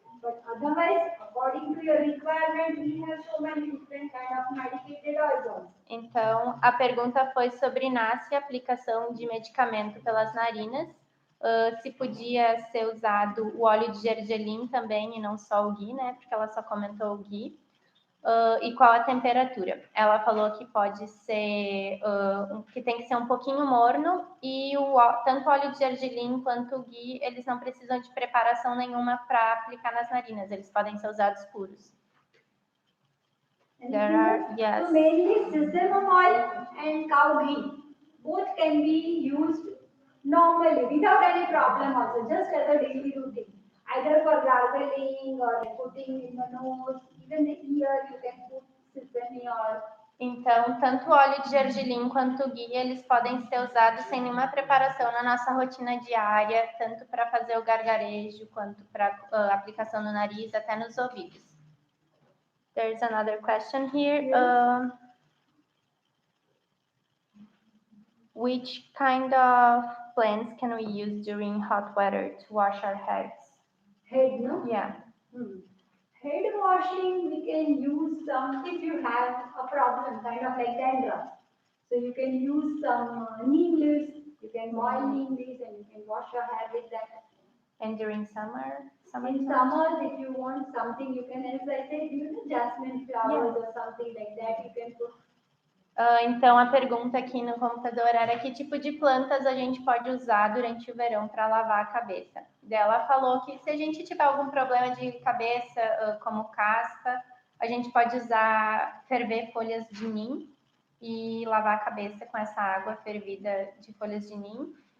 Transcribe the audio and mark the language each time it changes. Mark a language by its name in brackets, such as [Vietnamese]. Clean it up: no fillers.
[English] But otherwise, according to your requirement, we have so many different kind of medicated oils. [Portuguese] Então, a pergunta foi sobre Nasya, aplicação de medicamento pelas narinas. Se podia ser usado o óleo de gergelim também e não só o ghee, né? Porque ela só comentou o ghee. E qual a temperatura? Ela falou que pode ser, que tem que ser um pouquinho morno e tanto o óleo de gergelim quanto o ghee, eles não precisam de preparação nenhuma para aplicar nas narinas, eles podem ser usados puros. [English] So mainly sesame oil and cow ghee, both can be used normally without any problem also, just as a daily routine. Either for gargling or putting in the nose, even the ear you can put sesame oil. Então, tanto o óleo de gergelim quanto o ghee, eles podem ser usados sem nenhuma preparação na nossa rotina diária, tanto para fazer o gargarejo, quanto para aplicação no nariz, até nos ouvidos. There's another question here. Yes. Which kind of plants can we use during hot weather to wash our heads? Head, no? Yeah. Head washing, we can use some, if you have a problem, kind of like dandruff. So you can use some neem leaves, you can boil neem leaves and you can wash your hair with that. And during summer? In summers, if you want something, you can, as I said, jasmine flowers or something like that, you can put. [Portuguese] Então, a pergunta aqui no computador era que tipo de plantas a gente pode usar durante o verão para lavar a cabeça. Ela falou que se a gente tiver algum problema de cabeça, como caspa, a gente pode ferver folhas de nim e lavar a cabeça com essa água fervida de folhas de nim.